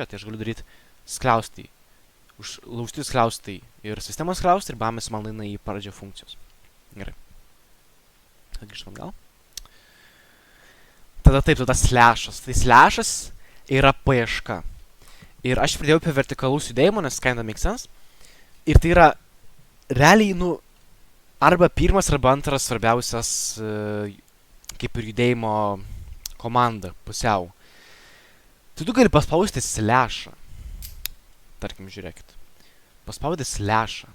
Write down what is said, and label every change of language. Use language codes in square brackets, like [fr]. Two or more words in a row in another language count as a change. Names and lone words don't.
[lt] Tai aš galiu daryti skliaustai, laužti skliaustai ir sistemos skliaustai ir bam, jis man nueina į pradžią funkcijos. Gerai. Grįžtam gal. Tada taip, tada slashas. Tai slashas yra paieška. Ir aš pridėjau apie vertikalus judėjimą, nes [en] kinda make sense. [lt] Ir tai yra realiai, arba pirmas, arba antras svarbiausias kaip ir judėjimo komanda pusiau. Tai tu gali paspausti slashą. Tarkim, žiūrėkit. Paspaudai slashą.